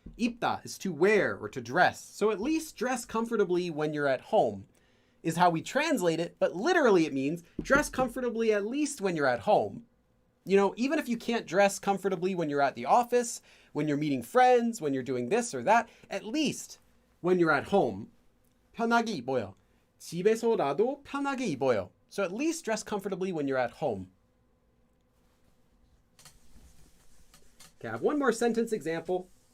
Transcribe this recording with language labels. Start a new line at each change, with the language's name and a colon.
English: 입다 is to wear or to dress. So at least dress comfortably when you're at home is how we translate it. But literally it means dress comfortably at least when you're at home. You know, even if you can't dress comfortably when you're at the office, when you're meeting friends, when you're doing this or that, at least when you're at home,
Korean: 편하게 입어요. 집에서라도 편하게 입어요.
English: So at least dress comfortably when you're at home. Okay, I have one more sentence example.